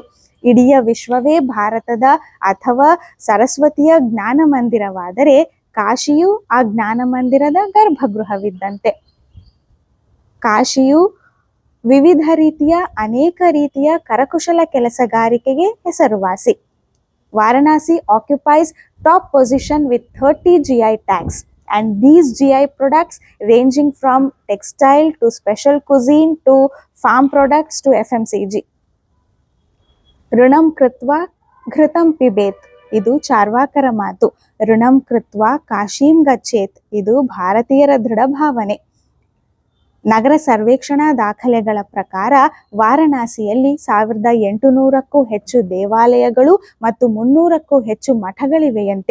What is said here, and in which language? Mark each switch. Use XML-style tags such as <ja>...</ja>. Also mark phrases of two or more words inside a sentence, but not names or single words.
<kn>ಇಡೀ ವಿಶ್ವವೇ ಭಾರತದ ಅಥವಾ ಸರಸ್ವತಿಯ ಜ್ಞಾನ ಮಂದಿರವಾದರೆ ಕಾಶಿಯು ಆ ಜ್ಞಾನ ಮಂದಿರದ ಗರ್ಭಗೃಹವಿದ್ದಂತೆ. ಕಾಶಿಯು ವಿವಿಧ ರೀತಿಯ ಅನೇಕ ರೀತಿಯ ಕರಕುಶಲ ಕೆಲಸಗಾರಿಕೆಗೆ ಹೆಸರುವಾಸಿ.</kn> <en>ವಾರಣಾಸಿ occupies top position with 30 GI tags, and these GI products ranging from textile to special cuisine to farm products to FMCG.</en> <sa>ಋಣಂ ಕೃತ್ವಾ ಘೃತಂ ಪಿಬೇತ್,</sa> <kn>ಇದು ಚಾರ್ವಾಕರ ಮಾತು.</kn> <sa>ಋಣಂ ಕೃತ್ವಾ ಕಾಶೀಂ ಗಚ್ಚೇತ್,</sa> <kn>ಇದು ಭಾರತೀಯರ ದೃಢ ಭಾವನೆ. ನಗರ ಸರ್ವೇಕ್ಷಣಾ ದಾಖಲೆಗಳ ಪ್ರಕಾರ ವಾರಣಾಸಿಯಲ್ಲಿ 1800ಕ್ಕೂ ಹೆಚ್ಚು ದೇವಾಲಯಗಳು ಮತ್ತು 300ಕ್ಕೂ ಹೆಚ್ಚು ಮಠಗಳಿವೆಯಂತೆ.</kn>